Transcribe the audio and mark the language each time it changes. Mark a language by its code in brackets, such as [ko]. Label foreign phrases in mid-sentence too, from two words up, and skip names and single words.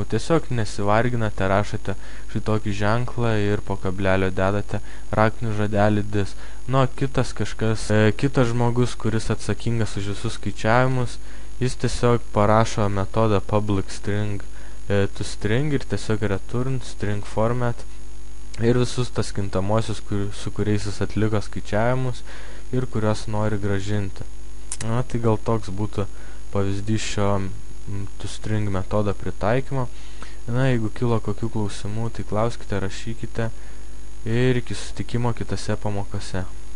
[lt] Tiesiog nesivarginate, rašote šitokį ženklą ir po kablelio dedate raktinį žodelį dis. Nu, kitas žmogus, kuris atsakingas už visus skaičiavimus, jis tiesiog parašo metodą [en] public string toString [lt] ir tiesiog [en] return string format [lt] ir visus tas kintamosius, su kuriais jis atliko skaičiavimus ir kurios nori gražinti. Na, tai gal toks būtų pavyzdys šio toString metodo pritaikymo. Na, jeigu kilo kokių klausimų, tai klauskite, rašykite ir iki susitikimo kitose pamokose.